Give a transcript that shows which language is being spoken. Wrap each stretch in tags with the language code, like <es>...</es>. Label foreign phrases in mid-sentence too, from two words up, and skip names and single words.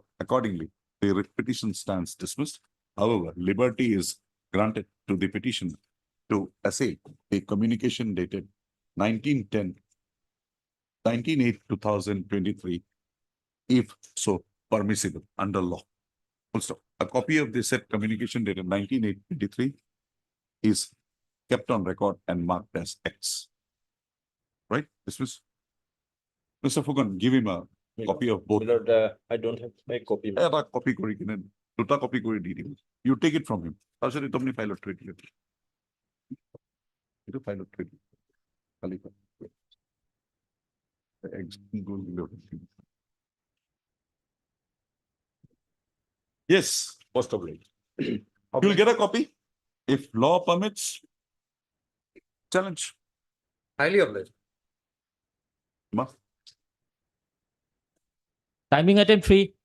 <en>Accordingly, the writ petition stands dismissed. However, liberty is granted to the petitioner to assay a communication dated 19/8/2023, if so permissible under law. Full stop. A copy of the said communication dated 19/8/23 is kept on record and marked as X. Right? Dismiss. Mr. Fugan, give him a copy of both. I don't have my copy.</en> <bn>এটা copy করে কিনে দুটা copy করে দিয়ে দিবেন।</bn> <en>You take it from him.</en> <bn>তাছাড়া তুমি</bn> <en>pilot trade</en> <bn>দিলে। এটা</bn> <en>pilot trade।</en> <bn>খালি example দিলে হবে।</bn> <en>Yes, most of it. You'll get a copy if law permits. Challenge. Highly obliged. Ma. Timing item 3.</en>